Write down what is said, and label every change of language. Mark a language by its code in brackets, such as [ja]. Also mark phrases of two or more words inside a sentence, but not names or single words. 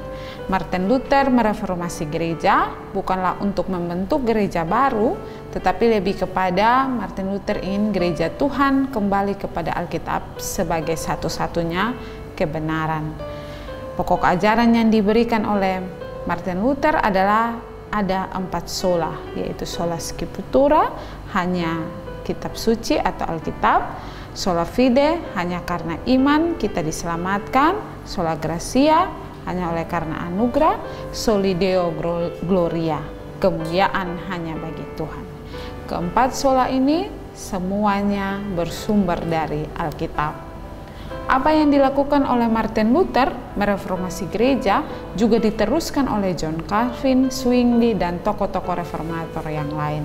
[id] Martin Luther mereformasi gereja bukanlah untuk membentuk gereja baru, tetapi lebih kepada Martin Luther ingin gereja Tuhan kembali kepada Alkitab sebagai satu-satunya kebenaran. Pokok ajaran yang diberikan oleh Martin Luther adalah ada 4 sola, yaitu [la] sola scriptura, [id] hanya kitab suci atau Alkitab; [la] sola fide, [id] hanya karena iman kita diselamatkan; [la] sola gratia, [id] hanya oleh karena anugerah; [la] soli deo gloria, [id] kemuliaan hanya bagi Tuhan. Keempat sola ini semuanya bersumber dari Alkitab. Apa yang dilakukan oleh Martin Luther mereformasi gereja juga diteruskan oleh John Calvin, Zwingli, dan tokoh-tokoh reformator yang lain.